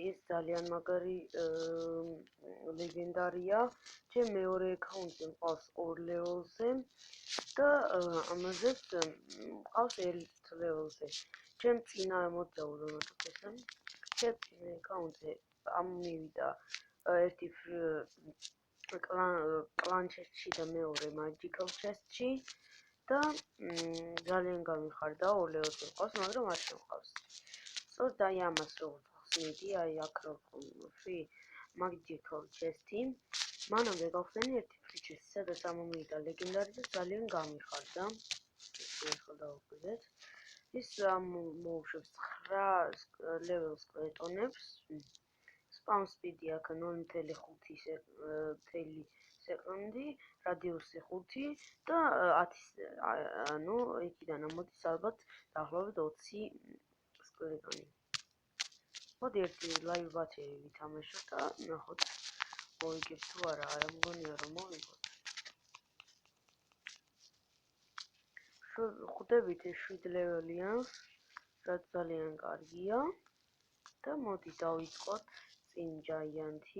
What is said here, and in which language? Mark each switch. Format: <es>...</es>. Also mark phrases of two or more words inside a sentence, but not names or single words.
<ka>ეს ძალიან მაგარი ლეგენდარია. ჩემ მეორე აკაუნტზე მყავს 2 level-ზე და ამაზეც მყავს 1 level-ზე. ჩემ წინა მოდაურობთ ესა. ჩემ წინა აკაუნტზე ამოვიდა ერთი</ka> <en>clan chest-ში</en> <ka>და მეორე</ka> <en>magical chest-ში</en> <ka>და ძალიან გამიხარდა 2 level-ზე მყავს, მაგრამ არ შემყავს. სწორედ აი ამას რო ხსნიდი, აი აქ რო</ka> <en>free magical chest-ი,</en> <ka>მანამდე გავხსენი ერთი</ka> <en>free chest-ი,</en> <ka>სადაც ამომივიდა ლეგენდარი და ძალიან გამიხარდა. ახლა დავუკვირდეთ. ის მოუშვებს</ka> <en>9 level</en> <ka>სკლეტონებს.</ka> <en>Spam speed-ი</en> <ka>აქ 0.5 სეკუნდი, რადიუსი 5 და 10 იქიდან ამოდის ალბათ დაახლოებით 20 სკლეტონი. მოდი ერთი</ka> <en>live battle</en> <ka>ვითამაშოთ და ნახოთ მოვიგებ თუ არა, არა მგონია რომ მოვიგოთ. ხვდებით ეს 7 level-ია, რაც ძალიან კარგია და მოდი დავიწყოთ წინ giant-ი.</ka>